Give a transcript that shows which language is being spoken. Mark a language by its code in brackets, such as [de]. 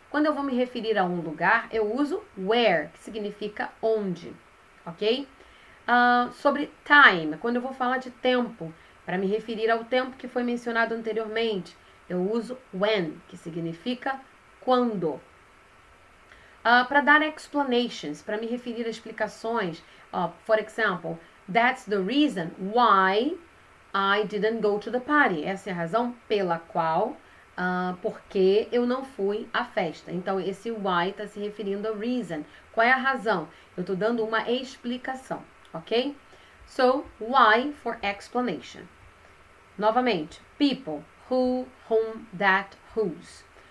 [pt] Quando eu vou me referir a um lugar, eu uso where, que significa onde, ok? Sobre time, quando eu vou falar de tempo, para me referir ao tempo que foi mencionado anteriormente, eu uso when, que significa quando. Para dar explanations, para me referir a explicações, [en] for example, that's the reason why I didn't go to the party. [pt] Essa é a razão pela qual, porque eu não fui à festa. Então, esse why está se referindo ao reason. Qual é a razão? Eu estou dando uma explicação, ok? [en] So, why for explanation. [pt] Novamente, people, who, whom, that, whose.